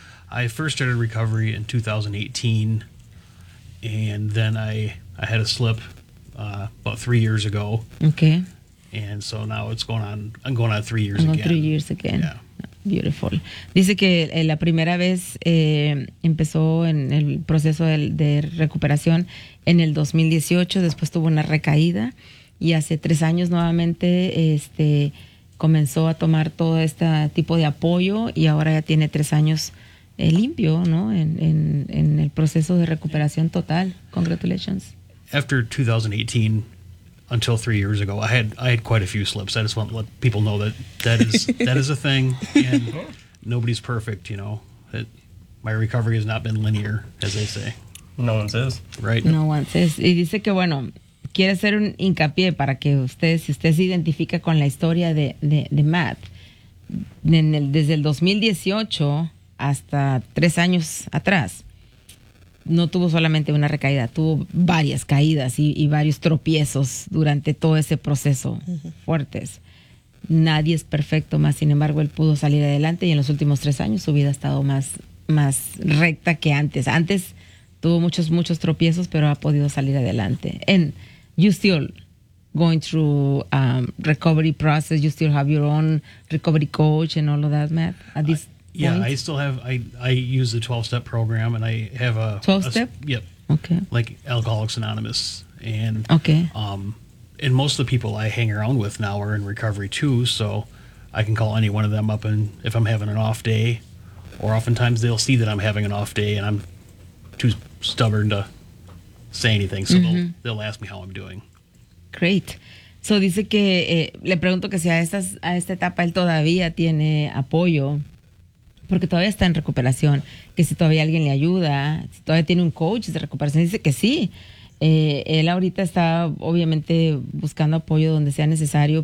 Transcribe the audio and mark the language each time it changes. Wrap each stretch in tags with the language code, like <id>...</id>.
<en>I first started recovery in 2018, and then I had a slip about 3 years ago. Okay. And so now it's going on 3 years again. 3 years again. Yeah. Beautiful.</en> <es>Dice que la primera vez empezó en el proceso de recuperación en el 2018, después tuvo una recaída, y hace 3 años nuevamente comenzó a tomar todo este tipo de apoyo, y ahora ya tiene 3 años limpio, ¿no? En el proceso de recuperación total.</es> <en>Congratulations. After 2018, until 3 years ago, I had quite a few slips. I just want to let people know that is a thing, and nobody's perfect, you know. My recovery has not been linear, as they say. No one says. Right? No one says.</en> <es>Y dice que, bueno, quiere hacer un hincapié para que ustedes, si usted se identifica con la historia de Matt, desde el 2018 hasta 3 años atrás, no tuvo solamente una recaída, tuvo varias caídas y varios tropiezos durante todo ese proceso, fuertes. Nadie es perfecto, más sin embargo, él pudo salir adelante, y en los últimos 3 años su vida ha estado más recta que antes. Antes tuvo muchos tropiezos, pero ha podido salir adelante.</es> <en>You still going through recovery process? You still have your own recovery coach and all of that, Matt? At this point? Yeah, I still have. I use the 12-step program, and I have a 12-step. Yep. Okay. Like Alcoholics Anonymous, and okay. And most of the people I hang around with now are in recovery too, so I can call any one of them up, and if I'm having an off day, or oftentimes they'll see that I'm having an off day, and I'm too stubborn to say anything, so they'll ask me how I'm doing. Great.</en> <es>So dice que le pregunto que si a esta etapa él todavía tiene apoyo, porque todavía está en recuperación, que si todavía alguien le ayuda, si todavía tiene un coach de recuperación. Dice que sí. Él ahorita está obviamente buscando apoyo donde sea necesario.</es>